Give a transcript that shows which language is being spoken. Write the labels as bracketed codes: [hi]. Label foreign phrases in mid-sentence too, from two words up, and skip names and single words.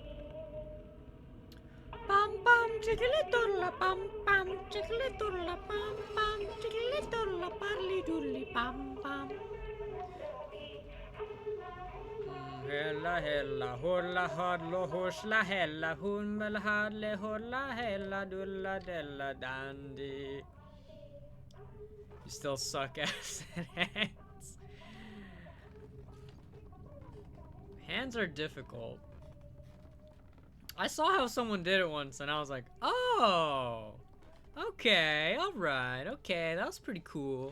[en] Bum bum, jiggle it doodle bum bum, jiggle it doodle bum bum, jiggle it doodle parley doodly bum bum. Hella hella holla hodlo hosla hella hummel hadle holla hella dulla della dandy. You still suck ass at hands. Hands are difficult. I saw how someone did it once and I was like, oh, okay, alright, okay, that was pretty cool.